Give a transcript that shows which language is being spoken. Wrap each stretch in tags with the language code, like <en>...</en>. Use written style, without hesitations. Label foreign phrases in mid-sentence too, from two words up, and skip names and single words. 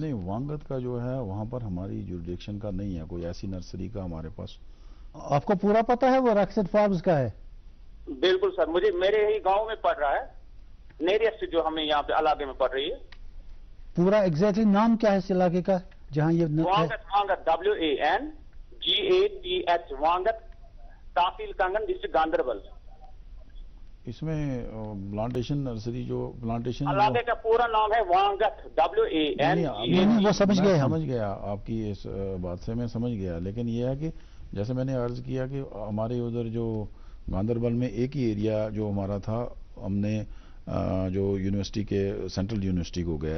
<ur>نہیں، وانگت کا جو ہے وہاں پر ہماری جوریڈکشن کا نہیں ہے کوئی ایسی نرسری کا ہمارے پاس. آپ کو پورا پتا ہے وہ رکسٹ فارمز کا ہے؟ بالکل سر، مجھے میرے ہی گاؤں میں پڑ رہا ہے، نیریسٹ جو ہمیں یہاں پہ علاقے میں پڑ رہی ہے. پورا ایگزیکٹلی نام کیا ہے اس علاقے کا جہاں یہ وانگت؟ وانگت WANGATH وانگت، تحصیل کنگن، ڈسٹرکٹ گاندربل. اس میں</ur> <en>plantation nursery</en> <ur>جو پلانٹیشن علاقے کا پورا نام ہے وانگت WANGATH. وہ سمجھ گئے. سمجھ گیا آپ کی اس بات سے، میں سمجھ گیا، لیکن یہ ہے کہ جیسے میں نے عرض کیا کہ ہمارے ادھر جو گاندربل میں ایک ہی ایریا جو ہمارا تھا، ہم نے جو یونیورسٹی کے</ur> <en>central university</en> <ur>کو گیا</ur>